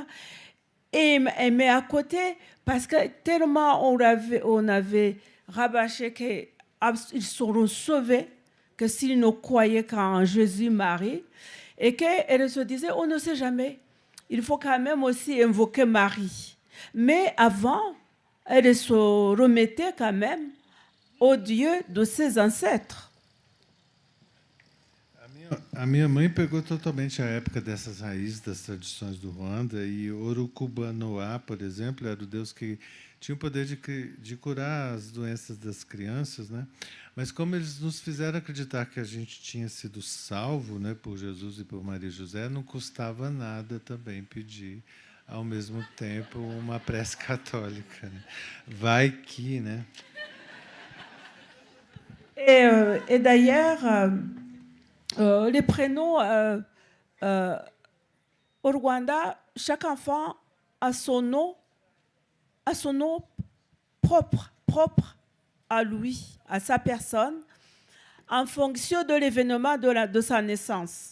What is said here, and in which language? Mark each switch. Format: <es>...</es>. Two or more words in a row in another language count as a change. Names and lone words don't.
<fr>Mais à côté, parce que tellement on avait rabâché qu'ils seront sauvés, que s'ils ne croyaient qu'en Jésus-Marie, et qu'elle se disait, on ne sait jamais, il faut quand même aussi invoquer Marie. Mais avant, elle se remettait quand même au Dieu de ses ancêtres.</fr> <pt>A minha mãe pegou totalmente a época dessas raízes das tradições do Ruanda, e Orukubanoa, por exemplo, era o deus que tinha o poder de curar as doenças das crianças, né? Mas como eles nos fizeram acreditar que a gente tinha sido salvo, né, por Jesus e por Maria e José, não custava nada também pedir, ao mesmo tempo, uma prece católica, né? Vai que, né?</pt> <fr>Et d'ailleurs, les prénoms au Rwanda, chaque enfant a son nom propre à lui, à sa personne, en fonction de l'événement de sa naissance.</fr>